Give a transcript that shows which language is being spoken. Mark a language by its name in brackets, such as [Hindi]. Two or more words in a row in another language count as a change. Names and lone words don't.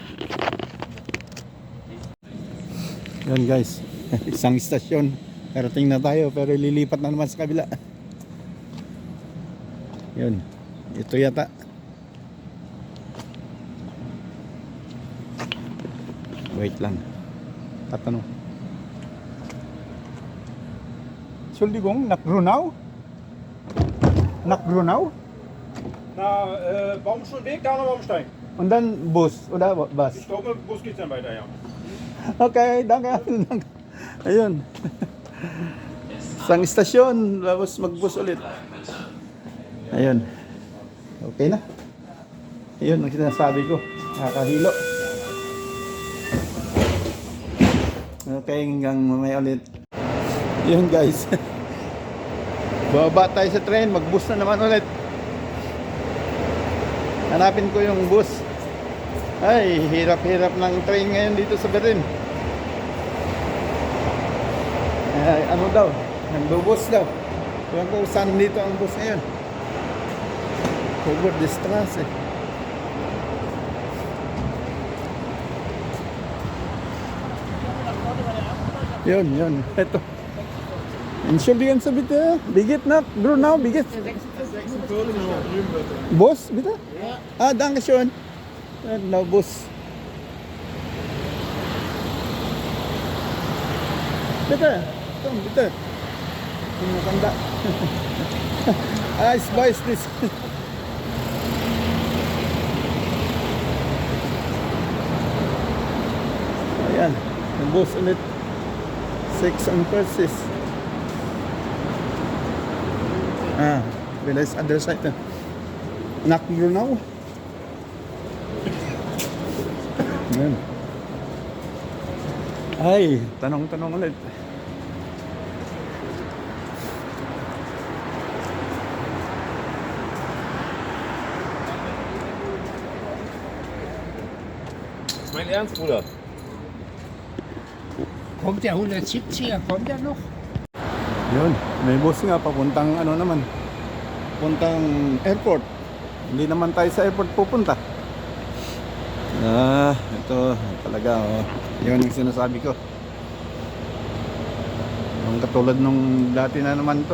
[Filipino] Yan guys, isang istasyon. Karating na tayo pero lilipat na naman sa kabila. Yun, ito yata. Wait lang. Tatanong. [German] Entschuldigung, nach Grunau? Nach Grunau? Na, Baumschulweg, da nochmal umsteigen. Und dann Bus oder was? Ich glaube, mit dem Bus geht's dann weiter, ja. Okay, danke. [Filipino] Ayun. Isang istasyon, tapos magbus ulit. Ayun. Okay na. Ayun, ang sinasabi ko. Nakakahilo. Okay, hanggang mamaya ulit. Yun guys. Bababa tayo sa train, magbus na naman ulit. Hanapin ko yung bus. Ay, hirap-hirap ng train ngayon dito sa Berlin. Ay, ano daw? Nagbubus daw. Ewan ko saan dito ang bus ngayon. [English] Over the Straße. [Filipino] Yun. Ito. [German] Entschuldigen Sie bitte. Wie geht nach Grunau? Wie geht's? Bus, bitte? Ja. Danke schön. No, Bus. Bitte. Komm, bitte. Maganda. Ich weiß this. [Filipino] Ayan. Yung bus ulit. 6 on Persis. [English] Realize other side na. [German] Nach Grunau. Ayan. [Filipino] Ay, tanong ulit. [German] Mein Ernst, Bruder. Kommt der 170er, kommt der noch? [Filipino] Yun, may bus nga papuntang ano naman. Puntang airport. Hindi naman tayo sa airport pupunta. Ito talaga oh. Yun ang sinasabi ko. Yung katulad nung dati na naman to.